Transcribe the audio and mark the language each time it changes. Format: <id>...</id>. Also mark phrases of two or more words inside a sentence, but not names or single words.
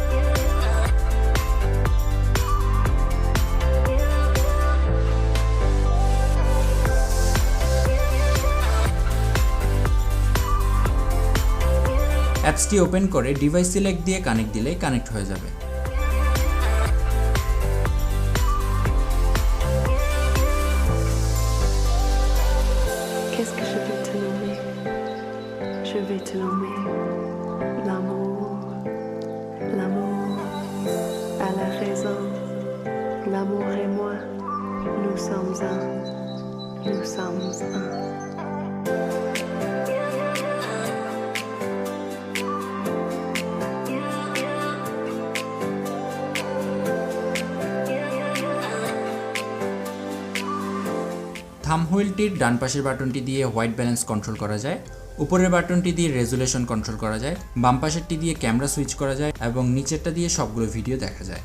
<bn>অ্যাপসটি ওপেন করে</bn> <en>device select</en> <bn>দিয়ে কানেক্ট দিলে কানেক্ট হয়ে যাবে।</bn> <fr>Qu'est-ce que je vais te nommer? Je vais te nommer l'amour, l'amour à la raison. L'amour et moi, nous sommes un, nous sommes un.</fr> <bn>থাম্ব হুইলটির ডান পাশের বাটনটি দিয়ে</bn> <en>white balance control</en> <bn>করা যায়, উপরের বাটনটি দিয়ে</bn> <en>resolution control</en> <bn>করা যায়, বাম পাশেরটি দিয়ে</bn> <en>camera switch</en> <bn>করা যায় এবং নিচেরটা দিয়ে সবগুলো ভিডিও দেখা যায়।</bn>